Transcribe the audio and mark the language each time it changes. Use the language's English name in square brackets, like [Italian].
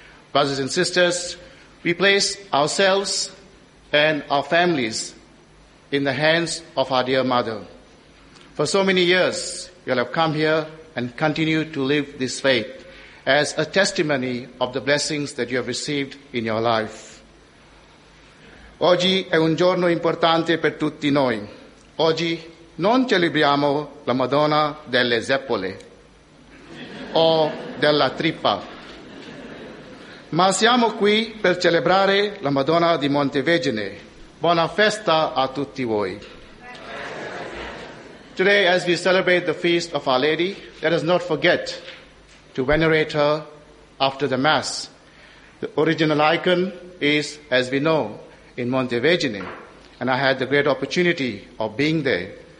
[English] Brothers and sisters, we place ourselves and our families in the hands of our dear Mother. For so many years, you have come here and continue to live this faith as a testimony of the blessings that you have received in your life. [Italian] Oggi è un giorno importante per tutti noi. Oggi non celebriamo la Madonna delle zeppole o della trippa, ma siamo qui per celebrare la Madonna di Monte Vergine. Buona festa a tutti voi. [English] Today, as we celebrate the feast of Our Lady, let us not forget to venerate her after the Mass. The original icon is, as we know, in Monte Vergine, and I had the great opportunity of being there.